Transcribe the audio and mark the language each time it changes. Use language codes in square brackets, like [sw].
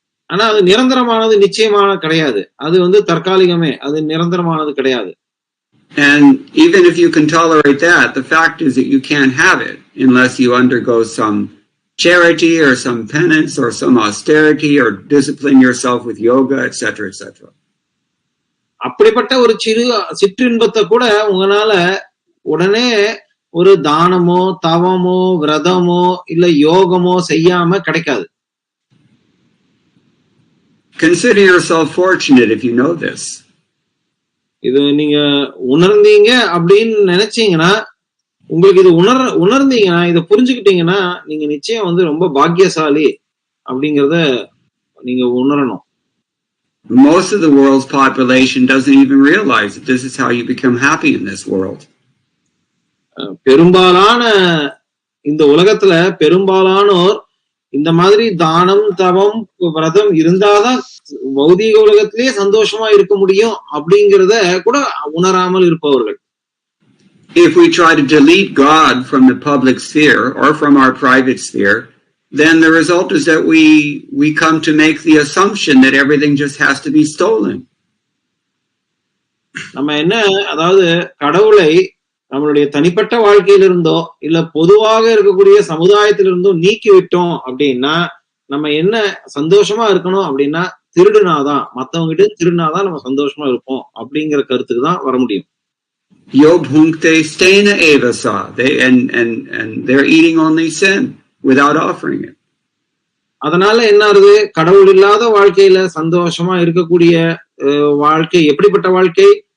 [ta] ஆனா அது நிரந்தரமானது நிச்சயமான கிடையாது. அது தற்காலிகமே. அது நிரந்தரமானது கிடையாது. [en] And even if you can tolerate that, the fact is that you can't have it unless you undergo some charity or some penance or some austerity or discipline yourself with yoga, etc., etc. [ta] அப்படிப்பட்ட ஒரு சிற்றின்பத்தை கூட உங்களால உடனே ஒரு தானமோ தவமோ விரதமோ இல்ல யோகமோ செய்யாம கிடைக்காது. [en] Consider yourself fortunate if you know this. [ta] இது நீங்க உணர்ந்தீங்க அப்படின்னு நினைச்சீங்கன்னா, உங்களுக்கு இது உணர்ந்தீங்கன்னா, இதை புரிஞ்சுக்கிட்டீங்கன்னா நீங்க நிச்சயம் ரொம்ப பாக்கியசாலி அப்படிங்கறத நீங்க உணரணும். [en] Most of the world's population doesn't even realize that this is how you become happy in this world. [ta] பெரும்பாலான இந்த உலகத்துல பெரும்பாலானோர் இந்த மாதிரி தானம் தவம் விரதம் இருந்தாதான் பௌதீக உலகத்திலேயே சந்தோஷமா இருக்க முடியும் அப்படிங்கிறத கூட உணராமல் இருப்பவர்கள். [en] If we try to delete God from the public sphere or from our private sphere, then the result is that we come to make the assumption that everything just has to be stolen. [ta] நம்ம அதாவது கடவுளை நம்மளுடைய தனிப்பட்ட வாழ்க்கையிலிருந்தோ இல்ல பொதுவாக இருக்கக்கூடிய சமுதாயத்திலிருந்தோ நீக்கி விட்டோம் அப்படின்னா, நம்ம சந்தோஷமா இருக்கணும் அப்படின்னா திருடுனாதான், மத்தவங்க கிட்ட திருடுனாதான் நம்ம சந்தோஷமா இருப்போம் அப்படிங்கிற கருத்துக்கு தான் வர முடியும். [sa] Yo bhunkte stena evasa. [en] And they're eating only sin without offering it. [ta] அதனால என்ன ஆகுது? கடவுள் இல்லாத வாழ்க்கையில சந்தோஷமா இருக்கக்கூடிய வாழ்க்கை எப்படிப்பட்ட வாழ்க்கை?